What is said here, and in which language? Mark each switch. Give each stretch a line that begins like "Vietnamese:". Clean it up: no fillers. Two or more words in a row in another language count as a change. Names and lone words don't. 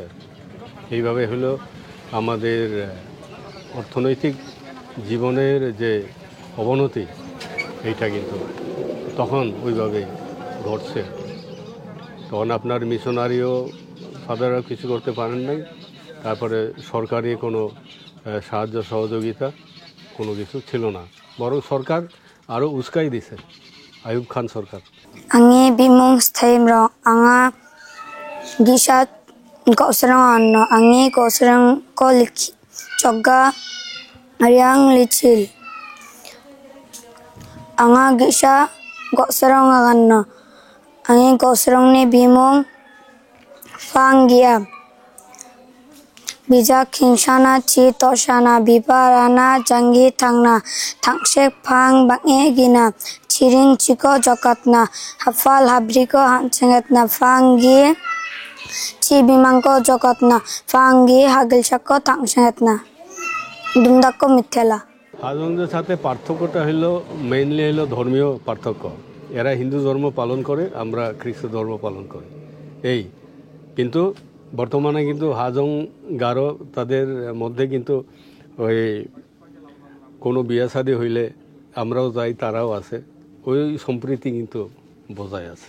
Bangla: আর এইভাবে হলো আমাদের অর্থনৈতিক জীবনের যে অবনতি, এইটা কিন্তু তখন ওইভাবে ঘটছে। তখন আপনার মিশনারিও ফাদাররা কিছু করতে পারেন নাই, তারপরে সরকারি কোনো সাহায্য সহযোগিতা কোনো কিছু ছিল না, বরং সরকার আরও উস্কাই দিছে, আইয়ুব খান সরকার।
Garo: Angi bimong stayim ro anga gisat kosrang anno angi kosrang kolik chogga ariang lichil anga gisa kosrang anno angi kosrang ni bimong fangia bija khingsana chi toshana biparana jangi thangna thangsek phang bange gina chiring chiko jokatna hafal habriko hansengatna fangi chi bimangko jokatna fangi hagilchako tangsengatna dumdakko mithela।
Bangla: হাজংদের সাথে পার্থক্যটা হলো মেইনলি হলো ধর্মীয় পার্থক্য। এরা হিন্দু ধর্ম পালন করে, আমরা খ্রিস্ট ধর্ম পালন করি, এই। কিন্তু বর্তমানে কিন্তু হাজং গারো তাদের মধ্যে কিন্তু ওই কোনো বিয়া শাদী হইলে আমরাও যাই, তারাও আছে, ওই সম্প্রীতি কিন্তু বজায় আছে।